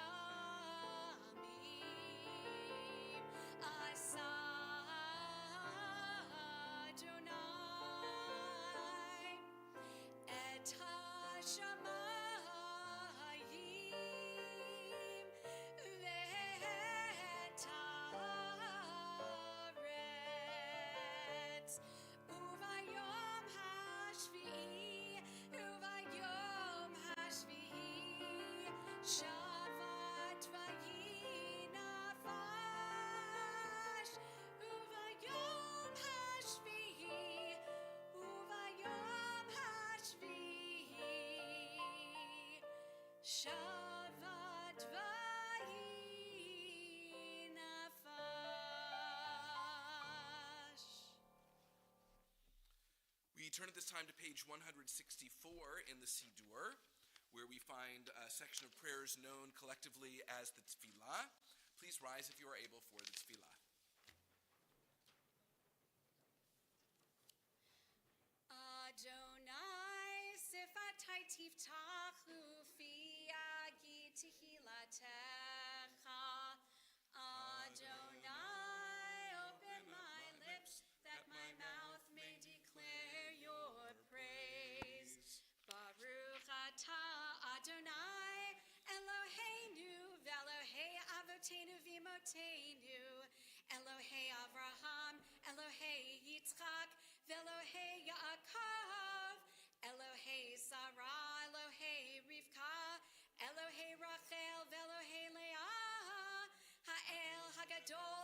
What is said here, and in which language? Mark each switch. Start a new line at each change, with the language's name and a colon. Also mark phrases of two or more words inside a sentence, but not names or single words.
Hebrew: ימים עשה אדני את השמים ואת הארץ וביום השביעי שבת וינפש וביום השביעי שבת וינפש.
English: We turn at this time to page 164 in the Siddur, where we find a section of prayers known collectively as the Tefillah. Please rise if you are able for the Tefillah.
Hebrew: אדני שפתי תפתח ופי יגיד תהלתך. Adonai,
English: open my lips that my mouth may declare your praise.
Hebrew: ברוך אתה אדני אלהינו ואלהי אבותינו ואמותינו, אלהי אברהם, אלהי יצחק, ואלהי יעקב, אלהי שרה, אלהי רבקה, אלהי רחל, ואלהי לאה, האל הגדול,